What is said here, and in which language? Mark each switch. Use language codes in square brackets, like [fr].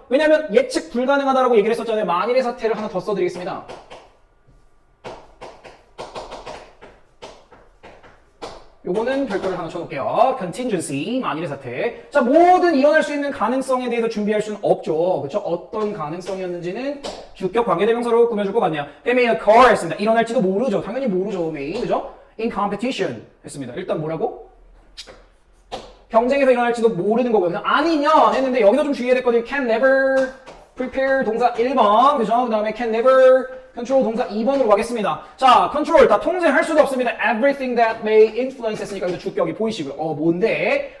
[ko] 왜냐하면 예측 불가능하다라고 얘기를 했었잖아요. 만일의 사태를 하나 더 써드리겠습니다. 요거는 별도를 하나 쳐놓을게요. contingency, 만일의 사태. 자, 모든 일어날 수 있는 가능성에 대해서 준비할 수는 없죠. 그쵸? 어떤 가능성이었는지는 주격 관계대명사로 꾸며줄 것 같네요. [en] They may occur [ko] 했습니다. 일어날지도 모르죠. 당연히 모르죠. may, 그죠? [en] In competition [ko] 했습니다. 일단 뭐라고? 경쟁에서 일어날지도 모르는 거고요. 그냥 아니냐 했는데 여기서 좀 주의해야 될 거는 [en] can never prepare [ko] 동사 1번, 그죠? 그 다음에 [en] can never control [ko] 동사 2번으로 가겠습니다. 자, control 다 통제할 수도 없습니다. [en] everything that may influence [ko] 했으니까 여기서 주격이 보이시고요. 뭔데?